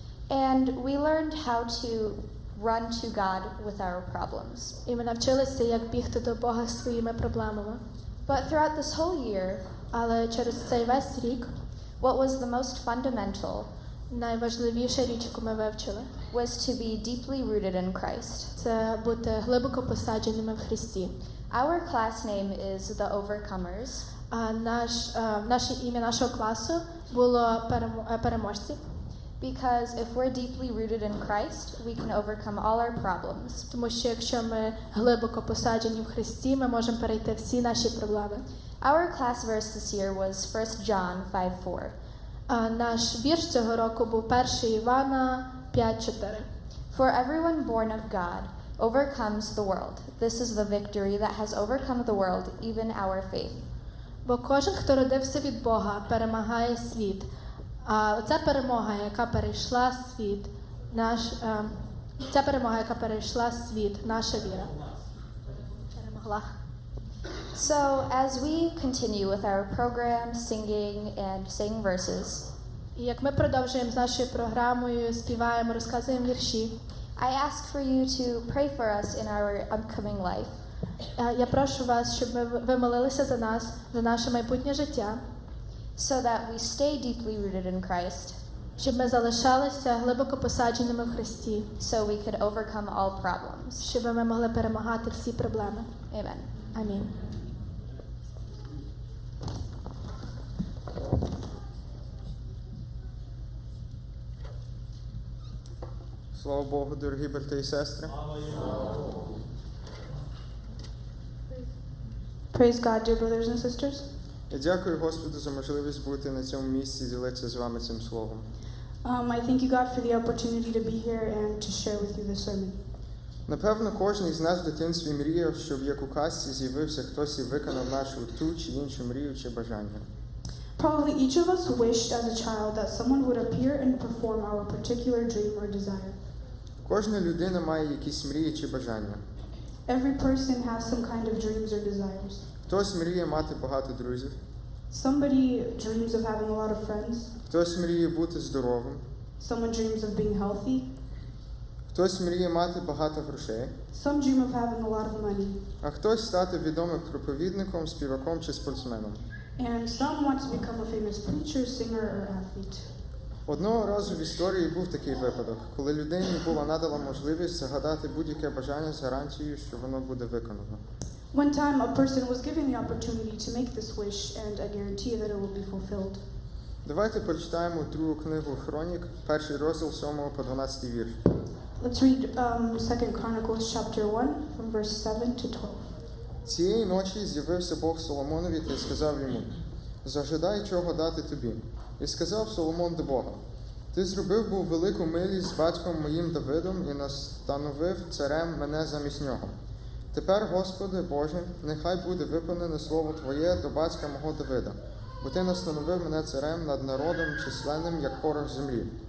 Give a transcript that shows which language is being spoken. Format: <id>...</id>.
<en>and we learned how to run to God with our problems.</en> <uk>І ми навчилися, як бігти до Бога з своїми проблемами.</uk> <en>But throughout this whole year,</en> <uk>Але через цей весь рік</uk> <en>what was the most fundamental</en> <uk>найважливіша річ, яку ми вивчили,</uk> <en>was to be deeply rooted in Christ.</en> <uk>це бути глибоко посадженими в Христі.</uk> <en>Our class name is the Overcomers,</en> <uk>А наше ім'я нашого класу було переможці,</uk> <en>because if we're deeply rooted in Christ, we can overcome all our problems.</en> <uk>тому що якщо ми глибоко посаджені в Христі, ми можемо перейти всі наші проблеми.</uk> <en>Our class verse this year was 1 John 5:4.</en> <uk>А наш вірш цього року був 1 Івана 5:4.</uk> <en>For everyone born of God overcomes the world. This is the victory that has overcome the world, even our faith.</en> <uk>Бо кожен, хто родився від Бога, перемагає світ. А ця перемога, яка перейшла світ, наша віра. Перемогла.</uk> <en>So, as we continue with our program, singing and saying verses,</en> <uk>І як ми продовжуємо з нашою програмою, співаємо, розказуємо вірші,</uk> <en>I ask for you to pray for us in our upcoming life.</en> <uk>я прошу вас, щоб ви молилися за нас, за наше майбутнє життя,</uk> <en>so that we stay deeply rooted in Christ,</en> <uk>щоб ми залишалися глибоко посадженими в Христі,</uk> <en>so we could overcome all problems.</en> <uk>щоб ми могли перемагати всі проблеми.</uk> <en>Amen.</en> <uk>Амінь. Слава Богу, дорогі брати і сестри.</uk> <en>Praise God, dear brothers and sisters.</en> <uk>Я дякую Господу за можливість бути на цьому місці і ділитися з вами цим словом.</uk> <en>I thank you, God, for the opportunity to be here and to share with you this sermon.</en> <uk>Напевно, кожен із нас в дитинстві мріяв, щоб як у казці з'явився хтось і виконав нашу ту чи іншу мрію чи бажання.</uk> <en>Probably each of us wished as a child that someone would appear and perform our particular dream or desire.</en> <uk>Кожна людина має якісь мрії чи бажання.</uk> <en>Every person has some kind of dreams or desires.</en> <uk>Хтось мріє мати багато друзів,</uk> <en>Somebody dreams of having a lot of friends.</en> <uk>хтось мріє бути здоровим,</uk> <en>Someone dreams of being healthy.</en> <uk>хтось мріє мати багато грошей,</uk> <en>Some dream of having a lot of money.</en> <uk>а хтось стати відомим проповідником, співаком чи спортсменом.</uk> <en>And some want to become a famous preacher, singer, or athlete.</en> <uk>Одного разу в історії був такий випадок, коли людині була надана можливість загадати будь-яке бажання з гарантією, що воно буде виконано.</uk> <en>One time, a person was given the opportunity to make this wish and a guarantee that it will be fulfilled.</en> <uk>Давайте прочитаємо другу книгу Хронік, перший розділ 7 по 12 вірш.</uk> <en>Let's read 2 Chronicles chapter 1 from verse 7 to 12.</en> <uk>Цієї ночі з'явився Бог Соломонові та й сказав йому: «Зажадай, чого дати тобі». І сказав Соломон до Бога: «Ти зробив був велику милість з батьком моїм Давидом і настановив царем мене замість нього. Тепер, Господи Боже, нехай буде виповнене слово Твоє до батька мого Давида, бо Ти настановив мене царем над народом численним, як порох землі.</uk>